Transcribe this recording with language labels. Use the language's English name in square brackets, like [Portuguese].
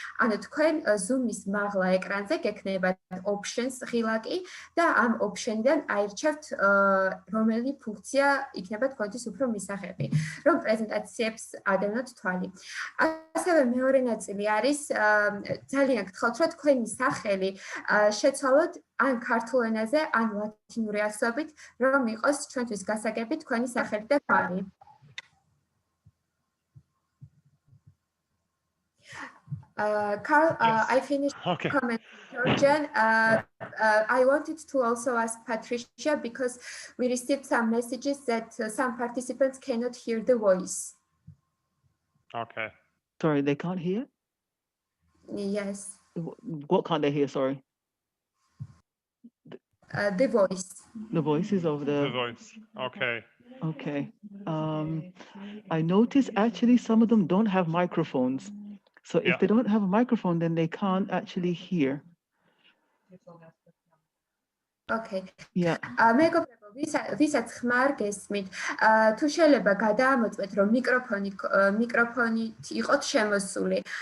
[Georgian] ანუ თქვენ Zoom-ის მაღლა ეკრანზე გექნებათ options ღილაკი და ამ option-დან აირჩევთ რომელი ფუნქცია იქნება თქვენთვის უფრო მისაღები, რომ პრეზენტაციებს ადევნოთ თვალი. ასევე მეორე ნაწილი არის ძალიან გთხოვთ, რომ თქვენი სახელი შეცვალოთ ან ქართულ ენაზე, ან ლათინური ასოებით, რომ იყოს ჩვენთვის გასაგები თქვენი სახელი და თვალი. [English] Carl, I finished comment. Georgian, I wanted to also ask Patricia because we received some messages that some participants cannot hear the voice. Okay. Sorry, they can't hear? Yes. What can't they hear, sorry? The voice. The voices of The voice. Okay. Okay. I noticed actually some of them don't have microphones. So if they don't have a microphone, then they can't actually hear. Okay. Yeah. [Georgian] მეგობრებო, ვისაც ხმარ გესმით, თუ შეიძლება გადაამოწმეთ, რომ მიკროფონით იყოთ შემოსული.